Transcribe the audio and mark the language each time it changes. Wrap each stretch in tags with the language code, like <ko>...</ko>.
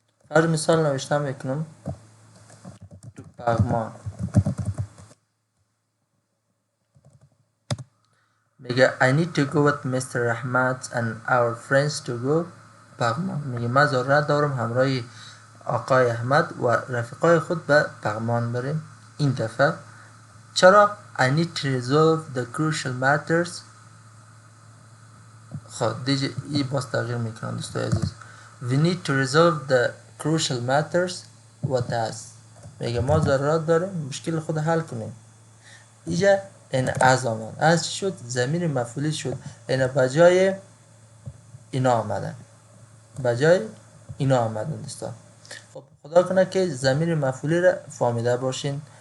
<fa>هر مثال نوشته میکنم تو پغمان. میگه</fa> <en>I need to go with Mr. Ahmad and our friends to go Paghman.</en> <fa>میگه من ضرورت دارم همراه آقای احمد و رفیقای خود به پغمان بریم این دفعه. چرا؟</fa> <en>I need to resolve the crucial matters.</en> <fa>خب دیگه ای باز تغییر میکنم دوستای عزیز.</fa> <en>We need to resolve the crucial matters what has.</en> <fa>میگه ما ضرورت داریم مشکل خود حل کنیم. اینجا این از آمد. از چی شد؟ ضمیر مفعولی شد. این بجای اینا آمدن. بجای اینا آمدن دوستان. خب خدا کنه که ضمیر مفعولی را فهمیده باشین.</fa>